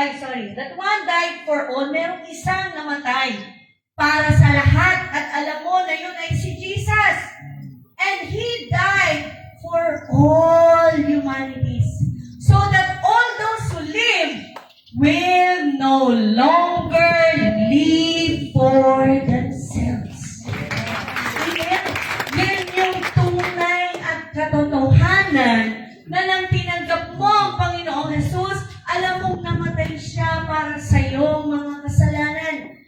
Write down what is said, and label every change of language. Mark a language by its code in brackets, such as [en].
[en] suffering. That one died for all. [tl] Merong isang namatay para sa lahat. At alam mo na yun ay si Jesus. [en] And He died for all humanities. So that all those who live will no longer live for themselves. [tl] Amen? Yan yung tunay at katotohanan na nang tinanggap mo ang Panginoong Jesus, alam mong namatay siya para sa iyong mga kasalanan.